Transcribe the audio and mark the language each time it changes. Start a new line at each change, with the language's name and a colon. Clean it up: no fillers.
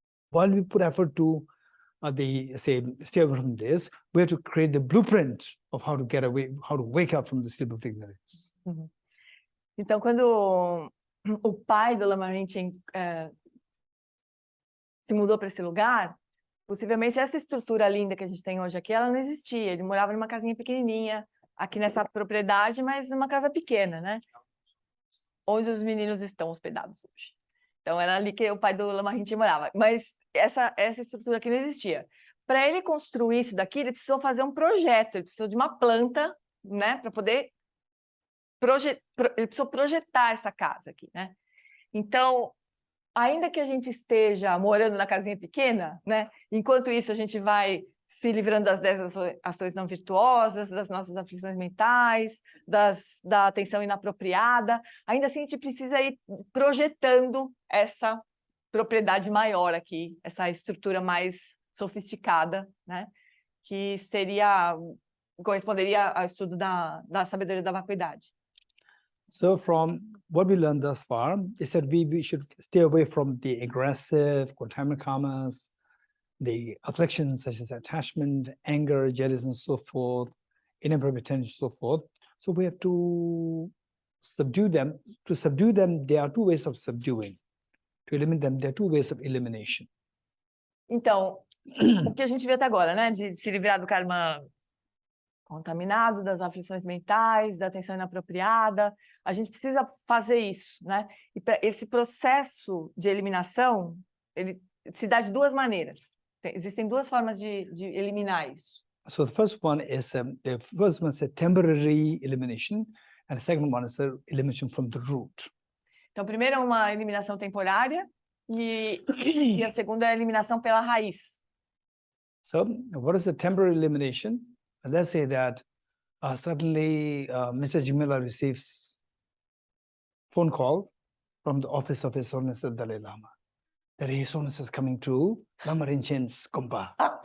English: While we put effort to stay away from this, we have to create the blueprint of how to get away, how to wake up from the sleep of ignorance.
Portuguese: Então, quando o pai do Lama Rinchen se mudou para esse lugar, possivelmente essa estrutura linda que a gente tem hoje aqui, ela não existia. Ele morava numa casinha pequenininha, aqui nessa propriedade, mas uma casa pequena, né? Onde os meninos estão hospedados hoje. Então, era ali que o pai do Lama Rinchen morava. Mas essa estrutura aqui não existia. Para ele construir isso daqui, ele precisou fazer um projeto, ele precisou de uma planta, né? Para poder... ele precisou projetar essa casa aqui, né? Então, ainda que a gente esteja morando na casinha pequena, né? Enquanto isso, a gente vai se livrando das 10 ações não virtuosas, das nossas aflições mentais, da atenção inapropriada. Ainda assim, a gente precisa ir projetando essa propriedade maior aqui, essa estrutura mais sofisticada, né? Que corresponderia ao estudo da sabedoria da vacuidade.
English: So from what we learned thus far is that we should stay away from the aggressive, contaminated karmas, the afflictions such as attachment, anger, jealousy, and so forth, inappropriate attention, so forth. So we have to subdue them. To subdue them, there are two ways of subduing. To eliminate them, there are two ways of elimination.
Portuguese: Então, o que a gente viu até agora, né? De se livrar do karma contaminado, das aflições mentais, da atenção inapropriada, a gente precisa fazer isso, né? E esse processo de eliminação, ele se dá de duas maneiras. Existem duas formas de eliminar isso.
English: So the first one is a temporary elimination, and the second one is the elimination from the root.
Portuguese: Então, primeiro é uma eliminação temporária e a segunda é a eliminação pela raiz.
English: So, what is the temporary elimination? Let's say that suddenly Mr. Jimila receives phone call from the office of His Holiness the Dalai Lama that His Holiness is coming to Lama Rinchen's Kompa.